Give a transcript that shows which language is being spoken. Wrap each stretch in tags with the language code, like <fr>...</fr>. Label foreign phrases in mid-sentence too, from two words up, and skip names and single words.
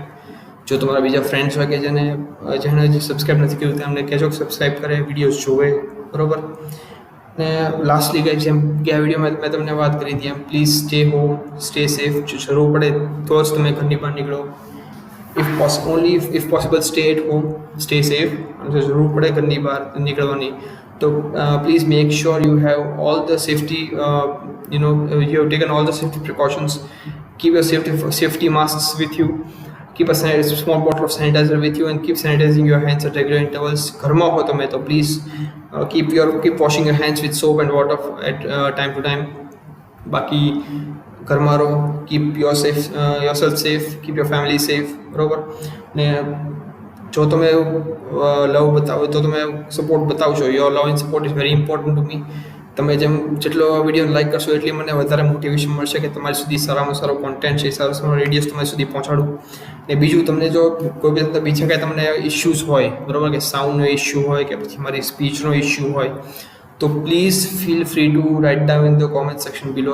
<gu>જો તમારા બીજા ફ્રેન્ડ્સ હોય કે જેણે હજી સબસ્ક્રાઈબ નથી કર્યું તેમને કહેજો સબસ્ક્રાઈબ કરે, વિડીયોઝ જોવે, બરાબર. ને</gu> <en>lastly guys</en> <gu>જેમ કે આ વિડીયોમાં મેં તમને વાત કરી હતી એમ</gu> <en>please stay home, stay safe.</en> <gu>જો જરૂર પડે તો જ તમે ઘરની બહાર નીકળો.</gu> <en>if possible stay at home, stay safe.</en> <gu>અને જો જરૂર પડે ઘરની બહાર નીકળવાની તો</gu> <en>please make sure you have all the safety you have taken all the safety precautions. Keep your safety masks with you, keep a small bottle of sanitizer with you and keep sanitizing your hands at regular intervals.</en> <gu>ઘરમાં હો તમે તો</gu> <en>please keep washing your hands with soap and water at time to time.</en> <gu>બાકી ઘરમાં રહો,</gu> <en>keep yourself safe, keep your family safe,</en> <gu>બરોબર. ને જો તમે લવ બતાવો તો તમે સપોર્ટ બતાવશો.</gu> <en>Your love and support is very important to me.</en> <gu>તમે જેટલો વિડીયો લાઈક કરશો એટલી મને વધારે મોટિવેશન મળશે કે તમારી સુધી સારામાં સારો કોન્ટેન્ટ છે, સારા રેડિયોસ તમારી સુધી પહોંચાડું. ને બીજું તમને જો કોઈ બીજા કાંઈ તમને ઇશ્યુઝ હોય, બરાબર, કે સાઉન્ડનો ઇશ્યુ હોય કે પછી મારી સ્પીચનો ઇશ્યુ હોય તો</gu> <en>please feel free to write down in the comment section below.</en>